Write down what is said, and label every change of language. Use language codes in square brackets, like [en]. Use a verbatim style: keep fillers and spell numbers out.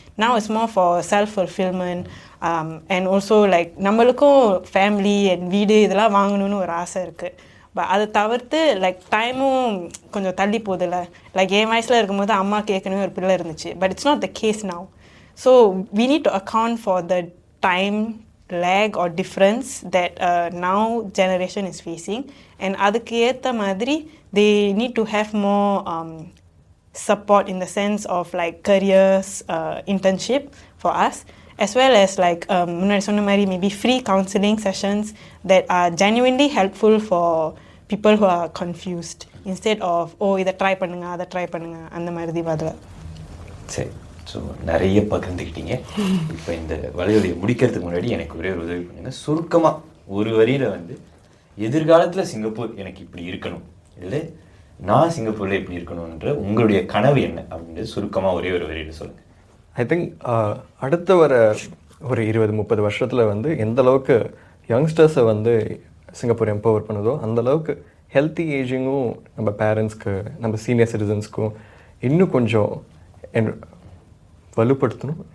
[en] Now it's more for self-fulfillment um, and also like [ta] நம்மளுக்கும் family and வீடு இதெல்லாம் வாங்கணும்னு ஒரு ஆசை இருக்குது. பட் அதை தவிர்த்து லைக் டைமும் கொஞ்சம் தள்ளி போதில்ல. லைக் என் வயசில் இருக்கும்போது அம்மாவுக்கு ஏற்கனவே ஒரு பிள்ளை இருந்துச்சு, [en] But it's not the case now. So we need to account for the time lag or difference that uh, now generation is facing and [ta] அதுக்கு ஏற்ற மாதிரி [en] they need to have more um, support in the sense of like careers uh, internship for us as well as like [ta] munadi um, sonna mari [en] maybe free counseling sessions that are genuinely helpful for people who are confused instead of [ta] oh ida try pannunga ida try pannunga andha mari divadala. Say so நிறைய பகிர்ந்துக்கிட்டீங்க. இப்போ இந்த வலையொலியை முடிக்கிறதுக்கு முன்னாடி எனக்கு ஒரே ஒரு உதவி பண்ணுங்கள். சுருக்கமாக ஒரு வரியில் வந்து எதிர்காலத்தில் சிங்கப்பூர் எனக்கு இப்படி இருக்கணும், இல்லை நான் சிங்கப்பூரில் இப்படி இருக்கணும்ன்ற உங்களுடைய கனவு என்ன அப்படின்றது சுருக்கமாக ஒரே ஒரு வரியில் சொல்லுங்கள். ஐ திங்க் அடுத்த வர ஒரு இருபது முப்பது வருஷத்தில் வந்து எந்த அளவுக்கு யங்ஸ்டர்ஸை வந்து சிங்கப்பூர் எம்பவர் பண்ணுதோ அந்தளவுக்கு ஹெல்த்தி ஏஜிங்கும் நம்ம பேரண்ட்ஸ்க்கு, நம்ம சீனியர் சிட்டிசன்ஸ்க்கும் இன்னும் கொஞ்சம் என் வலுப்படுத்தணும்.